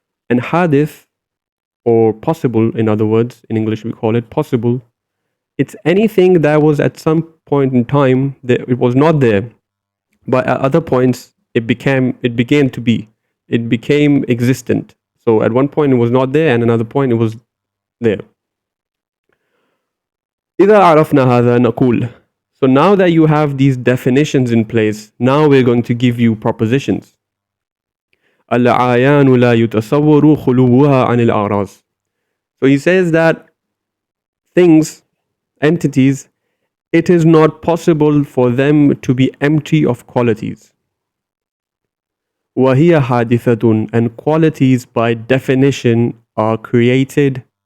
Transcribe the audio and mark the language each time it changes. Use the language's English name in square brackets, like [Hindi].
[English] And hadith, or possible, in other words, in English we call it possible, it's anything that was at some point in time, it was not there, but at other points it began to be. It became existent. So at one point it was not there, and another point it was there. [Arabic] إذا عرفنا هذا نقول. [English] So now that you have these definitions in place, now we're going to give you propositions. [Arabic] العيان لا يتصور خلوها عن الأعراض. [English] So he says that things, entities, it is not possible for them to be empty of qualities. [Arabic] وهي حادثة, [English] and qualities by definition are created.